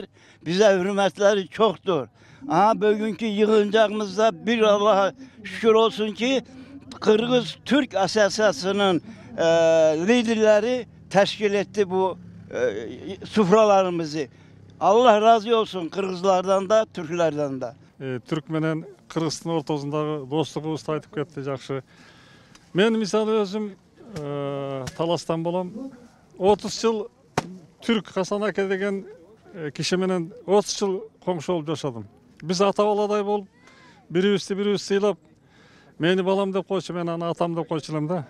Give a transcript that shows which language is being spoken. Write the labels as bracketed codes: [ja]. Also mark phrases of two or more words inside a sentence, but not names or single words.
[tr] Bize hürmetleri çoktur. Aha bugünkü yığıncağımızda bir Allah'a şükür olsun ki Kırgız-Türk Asosiyasyası'nın liderleri teşkil etti bu sufralarımızı. Allah razı olsun Kırgızlardan da, Türklerden de. [ky] Türk menen Kırgızстан ортосундагы достугубузду айтып кетти жакшы. Мен мисалы өзүм Таластан болом. 30 жыл Türk Hasan Ake деген киши менен 30 жыл коңшу болуп жашадым. Биз ата баладай болуп, бирибизди сыйлап, мени балам деп койчу, мен аны атам деп койчу элем да.